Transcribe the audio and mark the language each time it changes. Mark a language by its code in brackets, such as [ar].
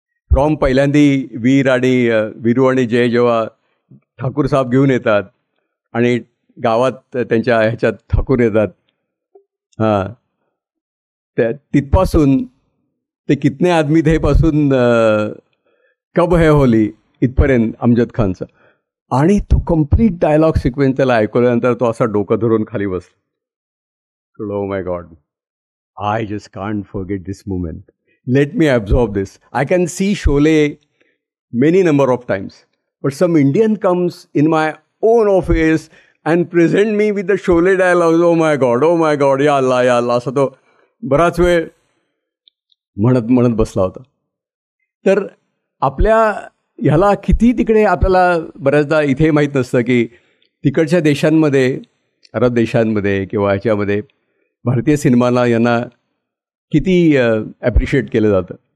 [mr] From पहिल्यांदी Veeru आणि जय जेव्हा ठाकूर साहेब घेऊन येतात आणि गावात त्यांच्या ह्याच्यात ठाकूर येतात, हां, त्या तिथपासून ते [hi] कितने आदमी थे [mr] पासून [hi] कब है होली [mr] इथपर्यंत अमजद खानचा. आणि तो कम्प्लीट डायलॉग सिक्वेन्स त्याला ऐकल्यानंतर तो असा डोकं धरून खाली बसला. [en] Oh my God. I just can't forget this moment. Let me absorb this. I can see Sholay many number of times. But some Indian comes in my own office and present me with the Sholay dialogues. Oh my God, [mr] या अल्लाह असा तो बराच वेळ म्हणत बसला होता. तर आपल्या ह्याला किती तिकडे आपल्याला बऱ्याचदा इथे माहीत नसतं की तिकडच्या देशांमध्ये, अरब देशांमध्ये किंवा ह्याच्यामध्ये भारतीय सिनेमाला यांना किती ॲप्रिशिएट केलं जातं.